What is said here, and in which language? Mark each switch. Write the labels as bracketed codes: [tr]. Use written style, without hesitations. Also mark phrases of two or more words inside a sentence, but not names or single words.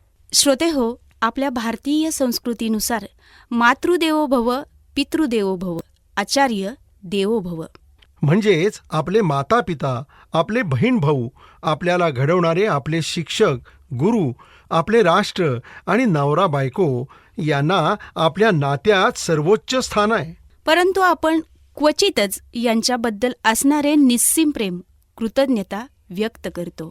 [mr] श्रोते हो, आपल्या भारतीय संस्कृतीनुसार [sa] मातृदेवो भव, पितृदेवो भव, आचार्य देवो भव. [mr] म्हणजेच आपले माता पिता, आपले बहीण भाऊ, आपल्याला घडवणारे आपले शिक्षक, गुरु, आपले राष्ट्र आणि नवरा बायको यांना आपल्या नात्यात सर्वोच्च स्थान आहे. परंतु आपण क्वचितच यांच्याबद्दल असणारे निस्सीम प्रेम, कृतज्ञता व्यक्त करतो.